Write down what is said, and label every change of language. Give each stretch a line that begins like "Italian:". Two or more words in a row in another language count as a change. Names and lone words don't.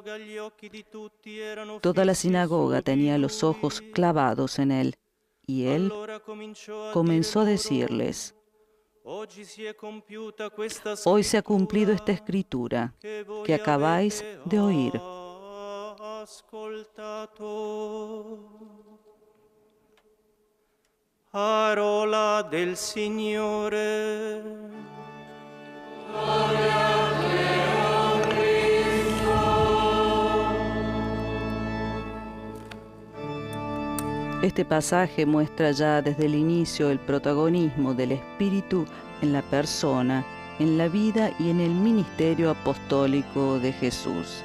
Spanish: Toda la sinagoga tenía los ojos clavados en él, y él comenzó a decirles: Hoy se ha cumplido esta escritura que acabáis de oír.
Italian: Parola del Signore. Gloria a Deo Cristo.
Spanish: Este pasaje muestra ya desde el inicio el protagonismo del Espíritu en la persona, en la vida y en el ministerio apostólico de Jesús.